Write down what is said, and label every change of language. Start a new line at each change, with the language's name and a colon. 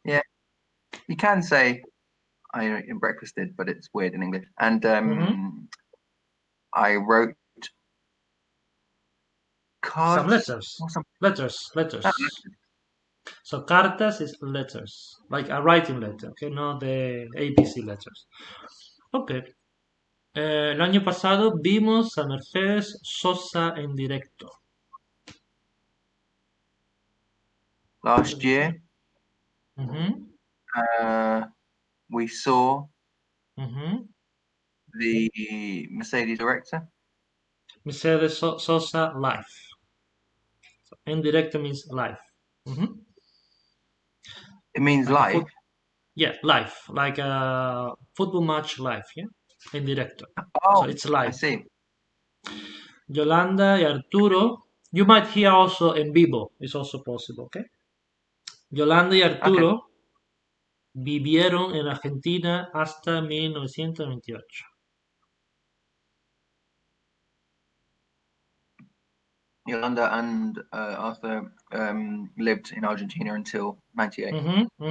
English: Yeah, you can say I breakfasted, but it's weird in English. And I wrote cards. Some letters. Letters. So cartas is letters, like a writing letter, okay, not the ABC letters. Okay.
Spanish: El año pasado vimos a Mercedes Sosa en directo.
English: Last year, we saw the Mercedes director. Mercedes Sosa live. So,
Spanish: en directo
English: means live. It means like live? Yeah, live. Like a football match live, yeah?
Spanish: En directo.
English: Oh, so it's live. I see. Yolanda y Arturo. You might hear also
Spanish: en vivo.
English: It's also possible, okay?
Spanish: Yolanda y Arturo vivieron en Argentina hasta 1928.
English: Yolanda and Arthur lived in Argentina until 98.